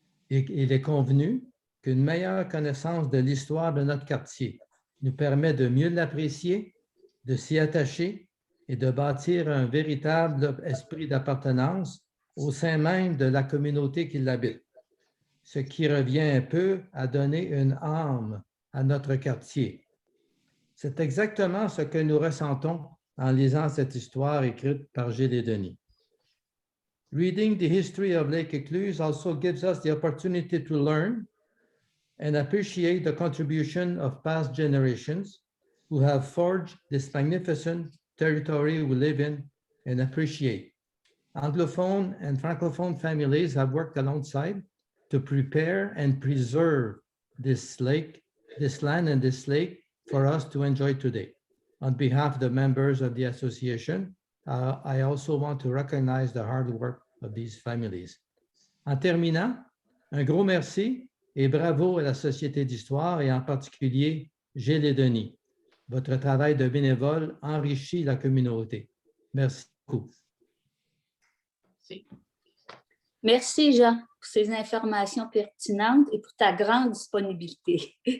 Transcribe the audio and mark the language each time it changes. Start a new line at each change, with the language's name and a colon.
French: Et il est convenu qu'une meilleure connaissance de l'histoire de notre quartier nous permet de mieux l'apprécier, de s'y attacher et de bâtir un véritable esprit d'appartenance au sein même de la communauté qui l'habite, ce qui revient un peu à donner une âme à notre quartier. C'est exactement ce que nous ressentons en lisant cette histoire écrite par Gilles et Denis.
English: Reading the history of Lake Écluse also gives us the opportunity to learn and appreciate the contribution of past generations who have forged this magnificent territory we live in and appreciate. Anglophone and Francophone families have worked alongside to prepare and preserve this land and this lake for us to enjoy today. On behalf of the members of the association, I also want to recognize the hard work of these families.
French: En terminant, un gros merci et bravo à la Société d'histoire et en particulier Gilles et Denis. Votre travail de bénévole enrichit la communauté. Merci beaucoup. Merci, Jean, pour ces informations pertinentes et pour ta grande disponibilité.